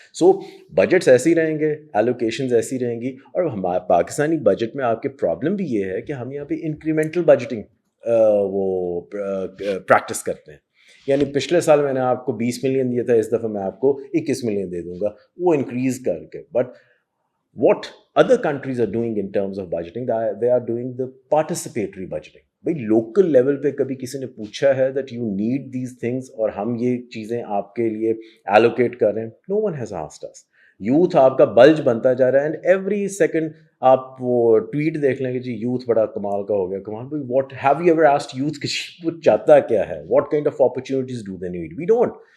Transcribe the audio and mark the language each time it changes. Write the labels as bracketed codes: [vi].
[ur] سو budgets ایسی رہیں گے, ایلوکیشنز ایسی رہیں گی, اور ہمارے پاکستانی بجٹ میں آپ کے پرابلم بھی یہ ہے کہ ہم یہاں پہ انکریمنٹل بجٹنگ وہ پریکٹس کرتے ہیں. یعنی پچھلے سال میں نے آپ کو 20 ملین دیا تھا, اس دفعہ میں آپ کو 21 ملین دے دوں گا, وہ انکریز کر کے. [en] But what other countries are doing in terms of budgeting, they are doing the participatory budgeting. [ur] بھائی لوکل لیول پہ کبھی کسی نے پوچھا ہے [en] that you need these things [ur] اور ہم یہ چیزیں آپ کے لیے ایلوکیٹ کر رہے ہیں؟ [en] No one has asked us. [ur] Youth آپ کا بلج بنتا جا رہا ہے اینڈ ایوری سیکنڈ آپ وہ ٹویٹ دیکھ لیں کہ جی یوتھ بڑا کمال کا ہو گیا. کمال بھائی [en] what have you ever asked youth [ur] کہ وہ چاہتا کیا ہے؟ [en] What kind of opportunities do they need? We don't.